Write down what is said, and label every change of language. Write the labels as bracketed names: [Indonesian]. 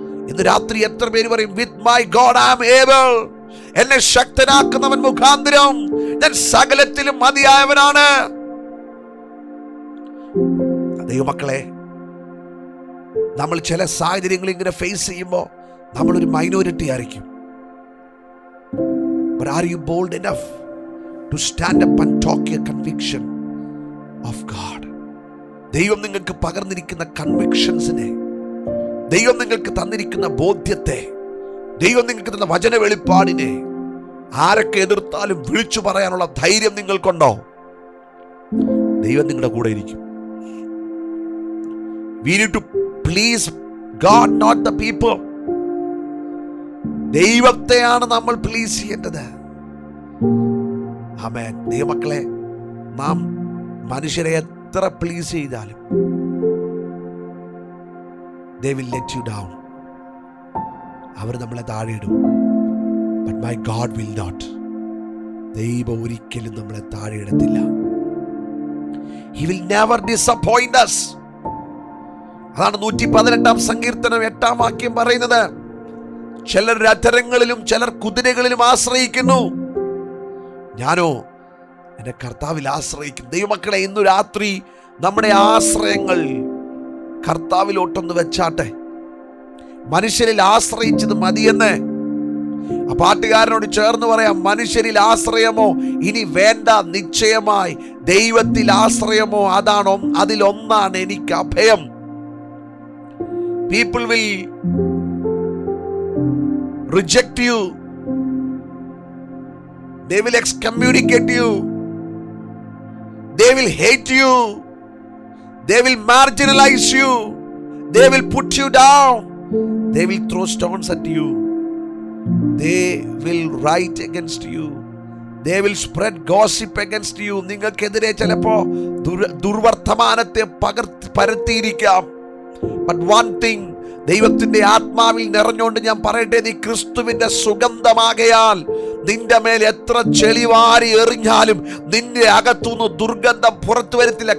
[Malayalam] ഇന്ന് രാത്രി എത്ര പേര് പറയും, [English] With my God I am able. [Malayalam] എന്നെ ശക്തനാക്കുന്നവൻ മുഖാന്തരം ഞാൻ സകലത്തിലും മതിയായവനാണ്. ദൈവമക്കളെ, നമ്മൾ ചില സാഹചര്യങ്ങൾ ഇങ്ങനെ ഫേസ് ചെയ്യുമ്പോൾ നമ്മളൊരു മൈനോറിറ്റി ആയിരിക്കും. [English] But are you bold enough to stand up and talk your conviction of God? [Malayalam] ദൈവം നിങ്ങൾക്ക് പകർന്നിരിക്കുന്ന കൺവിക്ഷൻസിനെ, ദൈവം നിങ്ങൾക്ക് തന്നിരിക്കുന്ന ബോധ്യത്തെ, ദൈവം നിങ്ങൾക്ക് തന്ന വചന വെളിപ്പാടിനെ ആരൊക്കെ എതിർത്താലും വിളിച്ചു പറയാനുള്ള ധൈര്യം നിങ്ങൾക്കുണ്ടോ? ദൈവം നിങ്ങളുടെ കൂടെ ഇരിക്കും. [English] We need to please God, not the people. [Malayalam] ദൈവത്തെയാണ് നമ്മൾ പ്ലീസ് ചെയ്യേണ്ടത്. ആമേൻ. ദൈവമക്കളെ, നാം മനുഷ്യരെ എത്ര പ്ലീസ് ചെയ്താലും [English] they will let you down. [Malayalam] അവർ നമ്മളെ താഴെയിടും. [English] But my God will not. [Malayalam] ദൈവം ഒരിക്കലും നമ്മളെ താഴെയിടത്തില്ല. [English] He will never disappoint us. [Malayalam] അതാണ് 118 സങ്കീർത്തനം 8 വാക്യം പറയുന്നത്. ചിലർ രഥങ്ങളിലും ചിലർ കുതിരകളിലും ആശ്രയിക്കുന്നു, ഞാനോ എൻ്റെ കർത്താവിൽ ആശ്രയിക്കും. ദൈവമക്കളെ, ഇന്നു രാത്രി നമ്മുടെ ആശ്രയങ്ങൾ കർത്താവിലോട്ടൊന്ന് വെച്ചാട്ടെ. മനുഷ്യരിൽ ആശ്രയിച്ചത് മതിയെന്ന് ആ പാട്ടുകാരനോട് ചേർന്ന് പറയാം. മനുഷ്യരിൽ ആശ്രയമോ ഇനി വേണ്ട, നിശ്ചയമായി ദൈവത്തിൽ ആശ്രയമോ അതിലൊന്നാണ് എനിക്ക് അഭയം. [English] People will reject you. They will excommunicate you. They will hate you. They will marginalize you. They will put you down. They will throw stones at you. They will write against you. They will spread gossip against you. [Malayalam] നിങ്ങൾക്കെതിരെ ചിലപ്പോ ദുർവർത്തമാനത്തെ പരത്തിയിരിക്കാം. [English] But one thing, [Malayalam] ദൈവത്തിന്റെ ആത്മാവിൽ നിറഞ്ഞുകൊണ്ട് ഞാൻ പറയട്ടെ, നീ ക്രിസ്തുവിന്റെ സുഗന്ധമാകയാൽ നിന്റെ മേൽ എത്ര ചെളിവാരി എറിഞ്ഞാലും നിന്റെ അകത്തുനിന്ന് ദുർഗന്ധം പുറത്തു വരത്തില്ല.